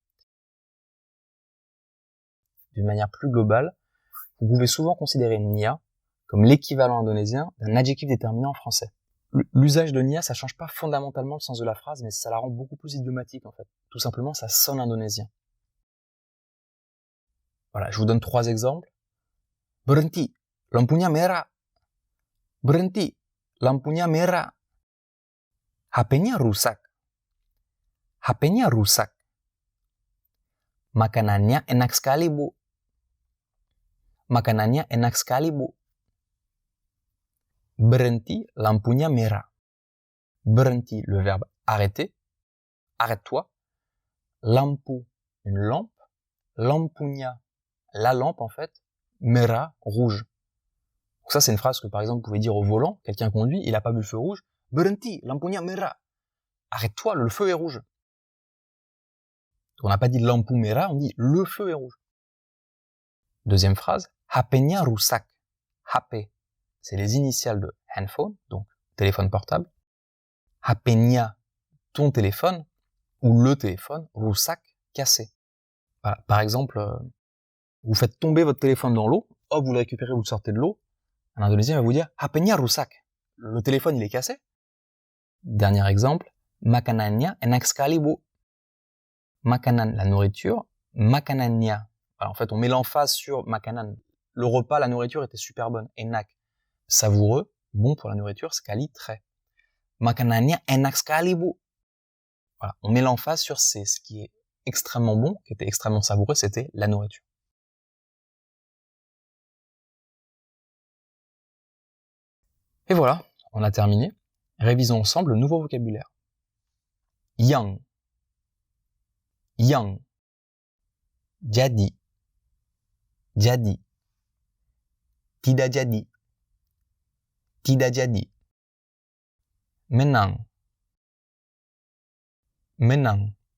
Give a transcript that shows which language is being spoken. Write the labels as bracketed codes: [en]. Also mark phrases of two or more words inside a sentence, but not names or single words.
[fr] D'une manière plus globale, vous pouvez souvent considérer nia comme l'équivalent indonésien d'un adjectif déterminé en français. L'usage de nia, ça change pas fondamentalement le sens de la phrase, mais ça la rend beaucoup plus idiomatique en fait. Tout simplement, ça sonne indonésien. Voilà, je vous donne 3 exemples. [id] Berhenti, lampunya merah. Berhenti, lampunya merah. HP-nya rusak. HP-nya rusak. Makanannya enak sekali, Bu. Makanannya enak sekali, Bu. Berhenti, lampunya merah. [fr] Berhenti, le verbe arrêter. Arrête-toi. Lampu, une lampe. Lampunya, la lampe en fait. Merah, rouge. Donc ça, c'est une phrase que par exemple vous pouvez dire au volant. Quelqu'un conduit, il n'a pas vu le feu rouge. Berhenti, lampunya merah. Arrête-toi, le feu est rouge. On n'a pas dit [id] lampu merah, [fr] on dit le feu est rouge. Deuxième phrase, [id] HP-nya rusak. [fr] HP, c'est les initiales de handphone, donc téléphone portable. HP-nya, ton téléphone, ou le téléphone, rusak, cassé. Voilà. Par exemple, vous faites tomber votre téléphone dans l'eau, hop, vous le récupérez, vous le sortez de l'eau. Un Indonésien va vous dire [id] HP-nya rusak. [fr] Le téléphone, il est cassé. Dernier exemple, [id] makanannya enak sekali, Bu. [fr] Makanan, la nourriture. Makanannya. Alors, en fait, on met l'emphase sur makanan. Le repas, la nourriture était super bonne. Enak, savoureux, bon pour la nourriture. Sekali, très. [id] Makanannya enak sekali, Bu. [fr] Voilà, on met l'emphase sur ce qui est extrêmement bon, qui était extrêmement savoureux, c'était la nourriture. Et voilà, on a terminé. Révisons ensemble le nouveau vocabulaire. [id] Yang. Yang. Jadi. Jadi. Tidak jadi. Tidak jadi. Menang. Menang.